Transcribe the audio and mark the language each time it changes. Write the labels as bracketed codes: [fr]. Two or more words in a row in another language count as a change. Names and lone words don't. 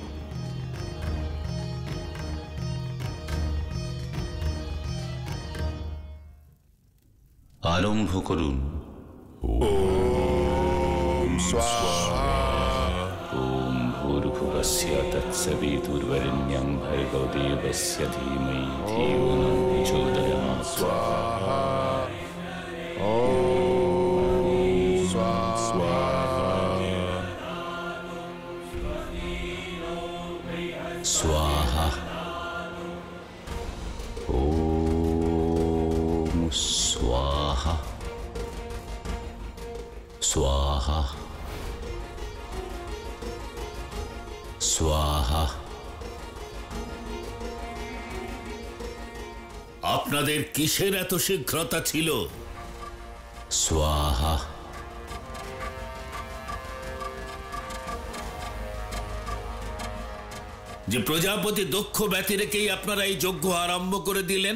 [bn] আরম্ভ করুন। [sa] ওম ভূর্ভুবস্য তৎসবিতুর্বরেণ্যং ভর্গো দেবস্য ধীমহি ধিয়ো ন প্রচোদয়াৎ। स्वाहा। ओम स्वाहा स्वाहा स्वाहा। [bn] আপনাদের কিসের এত শীঘ্রতা ছিল? [sa] स्वाहा। [bn] যে প্রজাপতি দক্ষ ব্যতি রেখেই আপনারা এই যজ্ঞ আরম্ভ করে দিলেন।